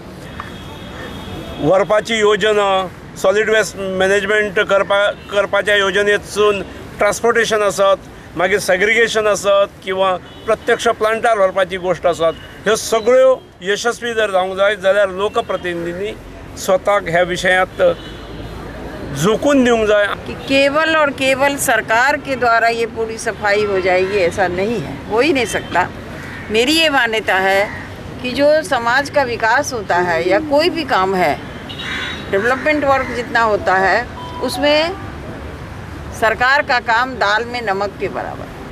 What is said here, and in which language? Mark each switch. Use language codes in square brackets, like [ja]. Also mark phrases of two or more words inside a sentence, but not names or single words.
[kok] व्हरपाची योजना, [en] solid waste management [kok] करपाच्या योजनेतसून ट्रान्सपोर्टेशन आसत, मागीर सेग्रिगेशन आसत किंवा प्रत्यक्ष प्लांटार व्हरपाची गोष्ट आसत, ह्यो सगळ्यो यशस्वी जर जावंक जाय जाल्यार लोकप्रतिनिधींनी स्वताक ह्या विशयांत झुकून दिवंक जाय। [hi] कि केवल और केवल सरकार के द्वारा ये पूरी सफाई हो जाएगी ऐसा नहीं है, हो ही नहीं सकता। मेरी ये मान्यता है कि जो समाज का विकास होता है या कोई भी काम है, [en] development work [hi] जितना होता है उसमें सरकार का काम दाल में नमक के बराबर।